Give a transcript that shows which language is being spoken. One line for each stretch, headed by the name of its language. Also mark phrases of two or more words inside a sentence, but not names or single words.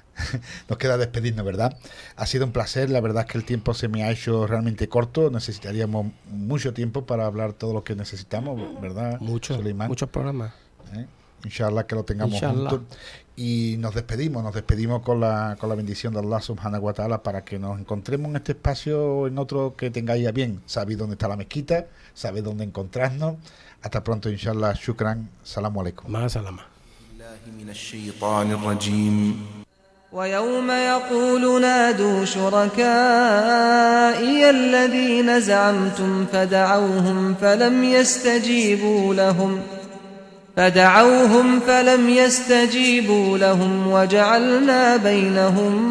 Spanish: Nos queda despedirnos, ¿verdad? Ha sido un placer, la verdad es que el tiempo se me ha hecho realmente corto, necesitaríamos mucho tiempo para hablar todo lo que necesitamos, ¿verdad? Muchos programas. Inshallah que lo tengamos juntos. Y nos despedimos con la bendición de Allah
Arabic: سبحانه وتعالى
Spanish: para que nos encontremos en este espacio o en otro que tengáis a bien. Sabéis dónde está la mezquita, sabéis dónde encontrarnos. Hasta pronto,
Arabic: إن شاء الله. شكرا. السلام عليكم. مع السلامة. من الشيطان الرجيم ويوم يقول نادوا شركائي الذين زعمتم فدعوهم فلم يستجيبوا لهم وجعلنا بينهم